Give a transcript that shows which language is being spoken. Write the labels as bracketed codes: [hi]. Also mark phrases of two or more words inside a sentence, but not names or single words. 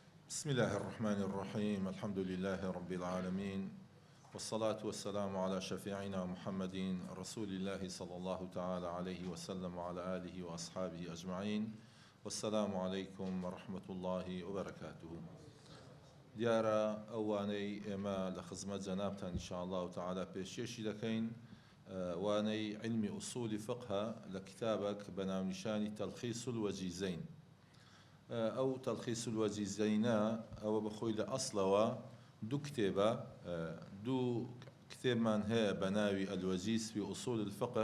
[ar] بسم الله الرحمن الرحيم. الحمد لله رب العالمين، والصلاة والسلام على شفيعنا محمد رسول الله صلى الله تعالى عليه وسلم وعلى آله وأصحابه أجمعين. والسلام عليكم ورحمة الله وبركاته. [ckb] دیارە ئەوانەی ئێمە لە خزمەت جەنابتان [ar] ئینشاءالله تعالى [ckb] پێشکەشی دەکەین وانەی علمی ئوسولی فقه لە کتابێک بە ناونیشانی تەلخیص الوەجیزەین. ئەو تەلخیص الوەجیزەینە ئەوە بەخۆی لە ئەسڵەوە دوو کتێبە، دوو کتێبمان هەیە بە ناوی الوەجیز فی ئوسول الفقه.